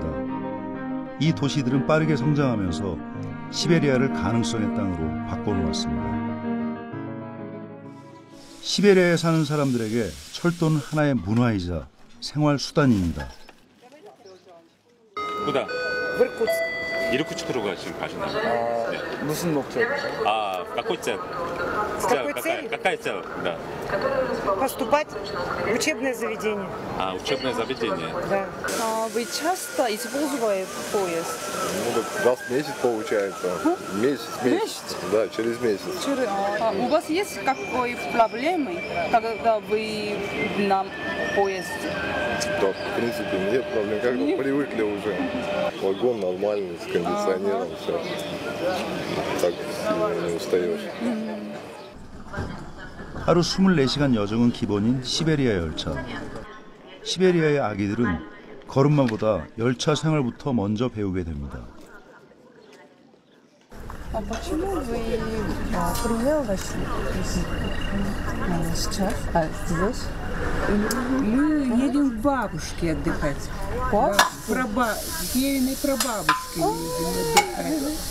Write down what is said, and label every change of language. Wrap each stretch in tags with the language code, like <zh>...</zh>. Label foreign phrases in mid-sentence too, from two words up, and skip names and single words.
<ko>이 도시들은 빠르게 성장하면서 시베리아를 가능성의 땅으로 바꿔놓았습니다. 시베리아에 사는 사람들에게 철도는 하나의 문화이자 생활 수단입니다. 그다. 이르쿠츠크로 지금 가시나요? 네. 무슨 목적? 아,</ko> <ru>какой цель? Какая цель? Да. Поступать в учебное заведение. А, учебное заведение. Да. Вы часто используете поезд? Ну, раз в месяц получается. Месяц? Да, через месяц. У вас есть какой проблемы, когда вы на поезде? Да, в принципе, нет проблем. Как-то привыкли уже. Вагон нормальный, с кондиционером, все. Так не устаешь.</ru> <ko>하루 24시간 여정은 기본인 시베리아 열차. 시베리아의 아기들은 걸음마보다 열차 생활부터 먼저 배우게 됩니다.</ko> <ru>А почему вы приехали сейчас? А здесь? Мы едем к бабушке отдыхать. К Евиной прабабушке едем отдыхать.</ru>